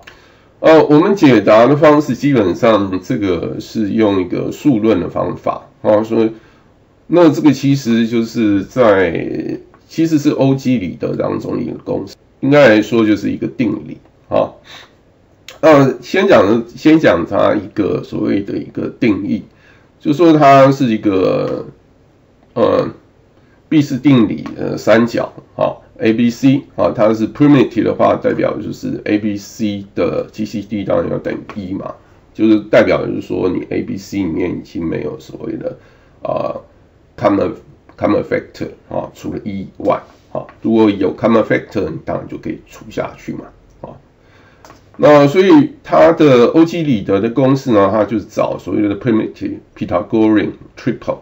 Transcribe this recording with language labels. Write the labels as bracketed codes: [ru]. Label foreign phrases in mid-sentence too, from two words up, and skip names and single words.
[zh] 我們解答的方式基本上這個是用一個數論的方法，所以那這個其實就是其實是歐幾里得當中一個公式，應該來說就是一個定理啊。先講它一個所謂的一個定義，就是說它是一個畢氏定理三角 ABC 它是 primitive 的話，代表就是 ABC 的 GCD 當然要等於1嘛，就是代表就是說你 ABC 裡面已經沒有所謂的 [en] common factor [zh] 除了1以外，如果有 [en] common factor， [zh] 你當然就可以除下去嘛，那所以它的歐几里得的公式呢，它就是找所謂的 [en] primitive Pythagorean triple。